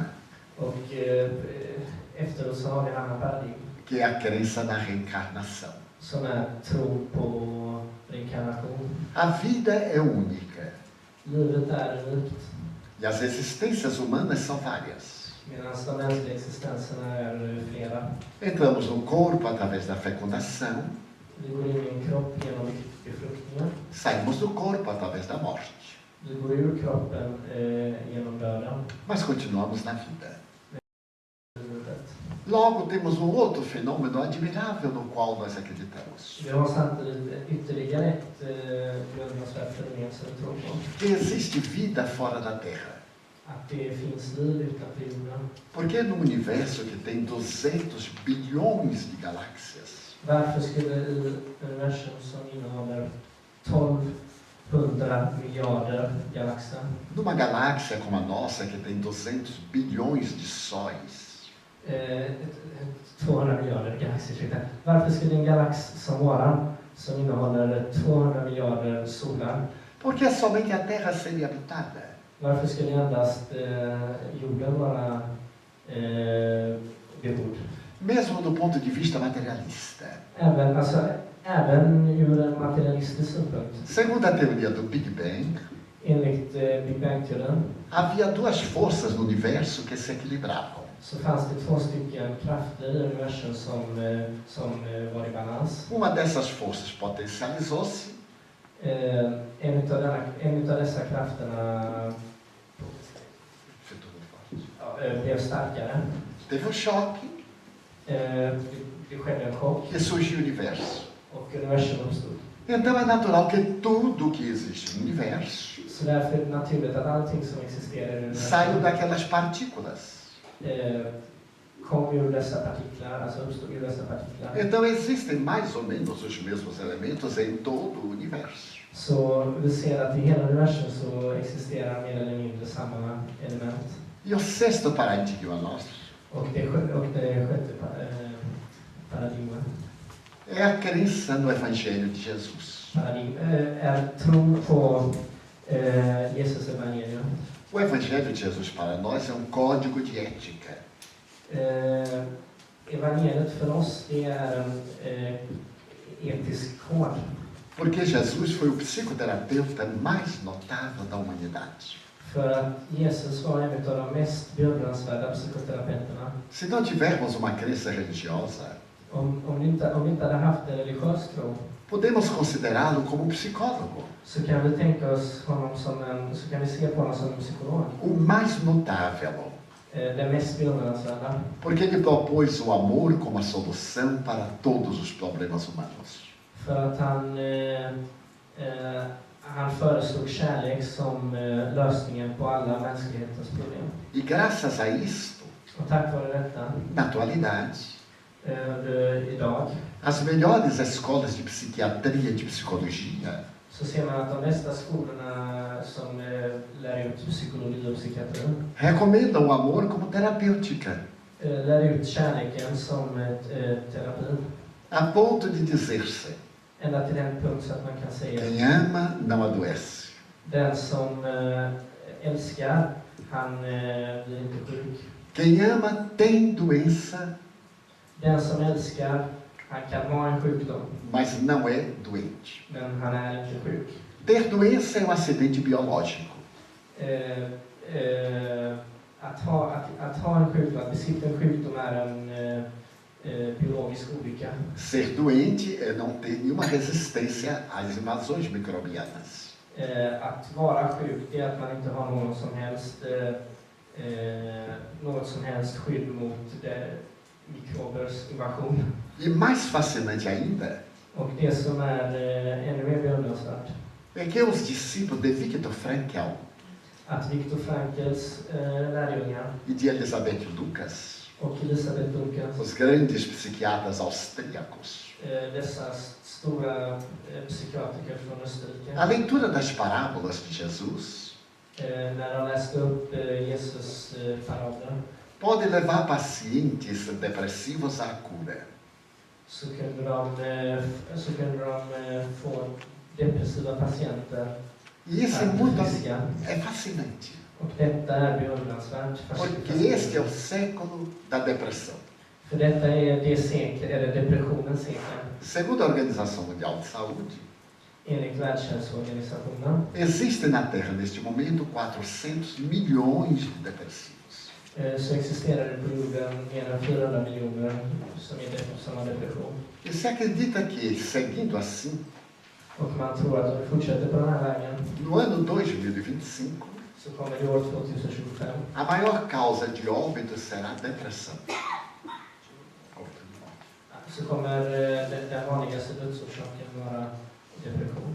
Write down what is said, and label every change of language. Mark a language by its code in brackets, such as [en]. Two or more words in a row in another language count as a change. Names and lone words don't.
[sv] Och efteråt så har vi en annan paradigm [pt] que é a crença na reencarnação. [sv] som är tro på reinkarnation. [pt] A vida é única [sv] Livet är unikt [pt] e as existências humanas são várias. [sv] medan de mänskliga existenserna är flera. [pt] Entramos no corpo através da fecundação, [sv] Vi går in i en kropp genom befruktningen. [pt] saímos do corpo através da morte, [sv] Vi går ur kroppen genom döden. [pt] mas continuamos na vida. [sv] Livet. [pt] Logo temos um outro fenômeno admirável no qual nós acreditamos. [sv] Vi har samtidigt ytterligare ett beundransvärt fenomen som vi tror på. [pt] Que existe vida fora da Terra. [sv] Att det finns liv utanför jorden. [pt] Porque no universo que tem 200 bilhões de galáxias, [sv] Varför skulle i universum som innehåller 1200 miljarder galaxer, [pt] numa galáxia como a nossa que tem 200 bilhões de sóis, [sv] 200 miljarder galaxer, varför skulle en galax som våran, som innehåller 200 miljarder solar, [pt] porque somente a Terra seria habitada. [sv] varför skulle endast jorden vara bebord. [pt] Mesmo do ponto de vista materialista. [sv] Även ur en materialistisk synpunkt. [pt] Segundo a teoria do Big Bang, [sv] Enligt Big Bang-teorin [pt] havia duas forças no universo que se equilibravam. [sv] så fanns det två stycken krafter i universum som var i balans. [pt] Uma dessas forças potencializou-se [sv] En utav dessa krafterna blev starkare. [pt] teve um choque [sv] Det skedde en chock [pt] e surgiu o universo. [sv] och universum uppstod. [pt] Então é natural que tudo que existe no universo [sv] Så därför är det naturligt att allting som existerar i [pt] saiu [sv] universum [pt] daquelas partículas. [sv] kom ur dessa partiklar, alltså uppstod ur dessa partiklar. [pt] Então existem mais ou menos os mesmos elementos em todo o universo. [sv] Så vi ser att i hela universum så existerar mer eller mindre samma element. [pt] E o sexto paradigma nosso [sv] Och det sjätte paradigmet [pt] é a crença no Evangelho de Jesus. [sv] är tron på Jesus evangelium. [pt] O Evangelho de Jesus para nós é um código de ética. [sv] Evangeliet för oss det är en etisk kod. [pt] Porque Jesus foi o psicoterapeuta mais notável da humanidade. [sv] För att Jesus var en av de mest beundransvärda psykoterapeuterna. [pt] Se não tivermos uma crença religiosa, [sv] Om vi inte hade haft en religiös tro [pt] podemos considerá-lo como um psicólogo, [sv] så kan vi tänka oss honom så kan vi se på honom som en psykolog. [pt] o mais notável. [sv] Den mest beundransvärda. [pt] Porque ele propôs o amor como a solução para todos os problemas humanos. [sv] För att han föreslog kärlek som lösningen på alla mänsklighetens problem. [pt] E graças a isto, [sv] Och tack vare detta, [pt] na atualidade, [sv] idag, [pt] as melhores escolas de psiquiatria e de psicologia [sv] så ser man att de bästa skolorna som lär ut psykologi och psykiatri [pt] recomendam o amor como terapêutica, [sv] lär ut kärleken som terapi. [pt] a ponto de dizer-se: [sv] Ända till den punkt så att man kan säga [pt] quem ama não adoece. [sv] den som älskar, han blir inte sjuk. [pt] Quem ama tem doença, [sv] Den som älskar, han kan ha en sjukdom, [pt] mas não é doente. [sv] men han är inte sjuk. [pt] Ter doença é um acidente biológico. [sv] Att ha en sjukdom, att besitta en sjukdom är en biologisk olycka. [pt] Ser doente é não ter nenhuma resistência às invasões microbianas. [sv] Att vara sjuk är att man inte har något som helst skydd mot mikrobers invasion. [pt] E mais fascinante ainda [sv] Och det som är ännu mer beundransvärt [pt] é que os discípulos de Viktor Frankl [sv] att Viktor Frankls lärjungar [pt] e de Elisabeth Lucas, [sv] och Elisabeth Lucas, [pt] os grandes psiquiatras austríacos, [sv] dessa stora psykiatriker från Österrike, [pt] a leitura das parábolas de Jesus [sv] när de läste upp Jesus parabler [pt] pode levar pacientes depressivos à cura. [sv] så kunde de få depressiva patienter [pt] E isso [sv] friska. [pt] é fascinante, [sv] Och detta är beundransvärt. [pt] porque este é o século da depressão. [sv] För detta är det sekel, eller depressionens sekel. [pt] Segundo a Organização Mundial de Saúde, [sv] Enligt Världshälsoorganisationen [pt] existe na Terra neste momento 400 milhões de depressivos. [sv] så existerar det på jorden mer än 400 miljoner som har depression. [pt] E se acredita que, seguindo assim, [sv] Och man tror att om vi fortsätter på den här vägen [pt] no ano 2025, [sv] så kommer det år 2025 [pt] a maior causa de óbito será a depressão. [sv] så kommer den vanligaste dödsorsaken vara depression.